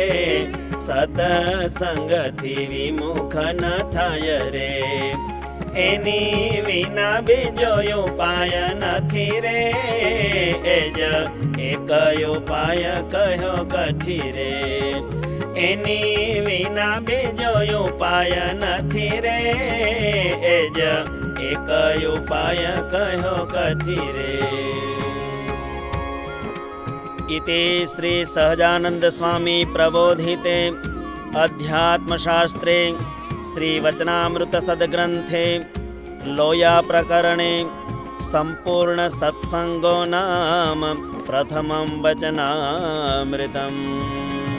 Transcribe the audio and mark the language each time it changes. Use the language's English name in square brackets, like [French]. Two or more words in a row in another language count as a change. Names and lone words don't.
[Gujarati] સતસંગથી વિમુખ ન થાય રે એની વિના બીજો ઉપાય નથી રે એ જ એક ઉપાય કહ્યો કથી રે એની વિના બીજો ઉપાય નથી રે એ જ એક ઉપાય કહ્યો કથી રે [Sanskrit] इति श्री सहजानंद स्वामी प्रबोधिते अध्यात्मशास्त्रे श्रीवचनामृतसद्ग्रन्थे लोयाप्रकरणे सम्पूर्णसत्सङ्गो नाम प्रथमं वचनामृतम्।